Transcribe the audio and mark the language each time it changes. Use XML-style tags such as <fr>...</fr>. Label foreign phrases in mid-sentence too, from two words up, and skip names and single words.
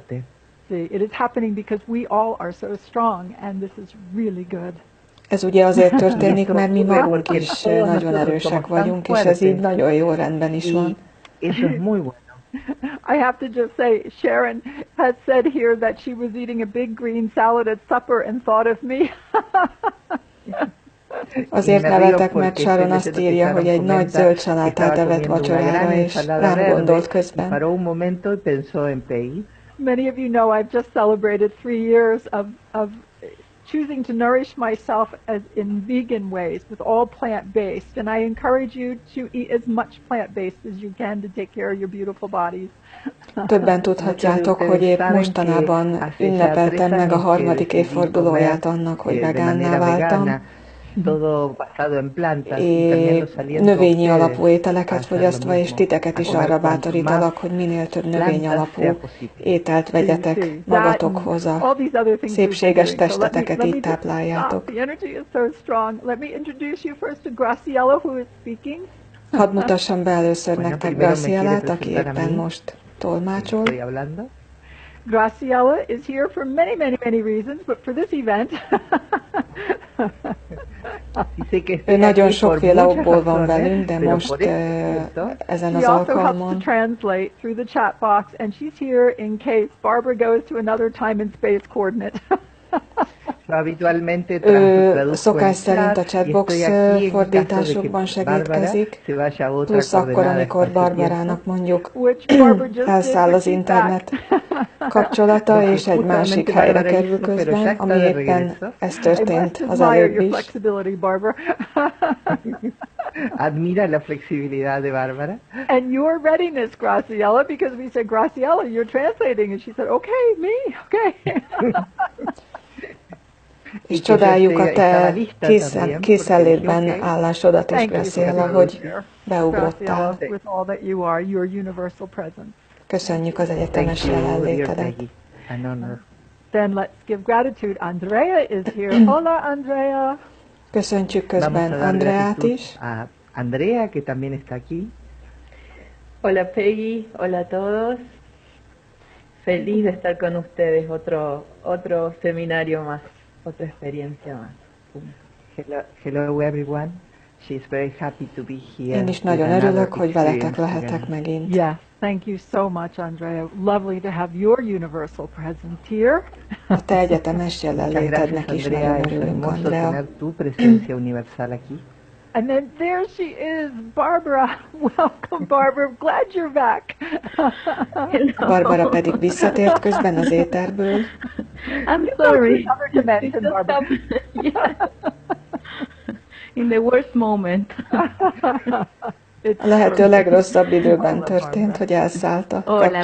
<en>See, it is happening because we all are so strong and this is really good.</en> <hu>Ez ugye azért történik, mert mi magunk is nagyon erősek vagyunk, és ez így nagyon jó rendben is van.</hu> <es>Eso es muy bueno.</es> <en>I have to just say, Sharon had said here that she was eating a big green salad at supper and thought of me.</en> <hu>Azért nevetek, mert Sharon azt írja, hogy egy nagy zöld salátát evett vacsorára, és rám gondolt közben.</hu> <en>Many of you know I've just celebrated 3 years of choosing to nourish myself as in vegan ways with all plant-based, and I encourage you to eat as much plant-based as you can to take care of your beautiful bodies.</en> <hu>Többen tudhatjátok, hogy épp mostanában ünnepeltem meg a 3. évfordulóját annak, hogy vegánná váltam, növényi alapú ételeket fogyasztva, és titeket is arra bátorítalak, hogy minél több növény alapú ételt vegyetek magatokhoz, a szépséges testeteket így tápláljátok. Hadd mutassam be először nektek Gracielát, aki éppen most tolmácsol.</hu> <en>Graciela is here for many reasons, but for this event,</en> <hu>ő nagyon sokféle okból van velünk, de most ezen az alkalmon.</hu> <en>She translate through the chat box, and she's here in case Barbara goes to another time and space coordinate.</en> <hu>Ő szokás szerint a chatbox fordításokban segítkezik, plusz akkor, amikor Barbarának mondjuk elszáll az internet kapcsolata, és egy másik helyre kerül közben, ami éppen ez történt az előbb is.</hu> <es>Admira la flexibilidad de Bárbara.</es> <en>And your readiness, Graciela, because we said, Graciela, you're translating, and she said, okay, me, okay.</en> <hu>És csodáljuk a te készenlétben állásodat is, Graciela, hogy beugrottál. Köszönjük az egyetemes jelenlétedet.</hu> <en>Then let's give gratitude. Andrea is here. Hola, Andrea.</en> <hu>Köszöntjük közben Andreát is.</hu> <es>Andrea, que también está aquí. Hola, Peggy. Hola a todos. Feliz de estar con ustedes. Otro seminario más. Otra experiencia más.</es> <en>Hello everyone. She's very happy to be here.</en> <hu>Én is nagyon örülök, hogy veletek lehetek megint.</hu> <en>Yes, thank you so much, Andrea. Lovely to have your universal presence here.</en> <hu>A te egyetemes jelenlétednek is nagyon örülünk, Andrea.</hu> <es>Tu presencia universal aquí.</es> <en>And then there she is, Barbara. Welcome, Barbara. Glad you're back.</en> <hu>Barbara pedig visszatért közben az éterből.</hu> <en>I'm sorry. In the worst moment.</en> <hu>A lehető legrosszabb időben történt, hogy elszállt a kapcsolat.</hu>